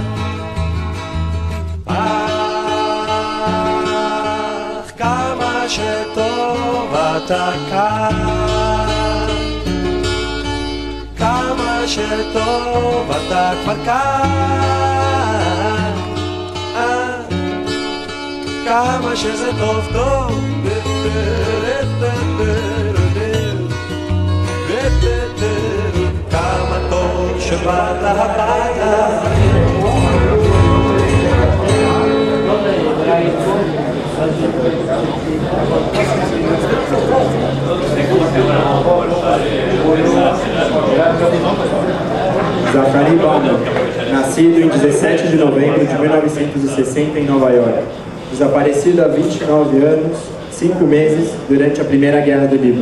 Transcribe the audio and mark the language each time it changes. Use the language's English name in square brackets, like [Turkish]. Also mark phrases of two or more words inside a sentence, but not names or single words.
[Hebrew] אך כמה שטוב אתה כאן, כמה שטוב אתה כבר כאן, כמה שזה טוב טוב, כמה טוב שבאת הביתה. [Portuguese] Zachary Bauman, nascido em 17 de novembro de 1960 em Nova York, desaparecido há 29 anos, 5 meses, durante a Primeira Guerra do Líbano.